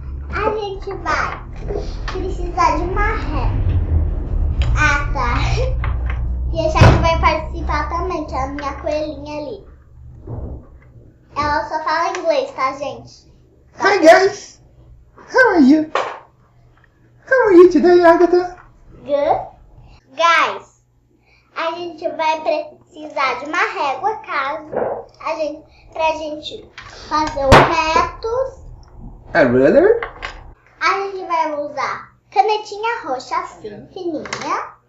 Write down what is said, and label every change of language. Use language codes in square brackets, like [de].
[pt] A gente vai precisar de uma régua. Ah, tá. E a Chay vai participar também, que é a minha coelhinha ali. Ela só fala inglês, tá, gente? [en] Hi guys! How are you? How are you today, Agatha? Good. [pt] Guys, a gente vai precisar de uma régua, pra gente fazer os retos. [en] A ruler? [pt] A gente vai usar canetinha roxa assim, fininha.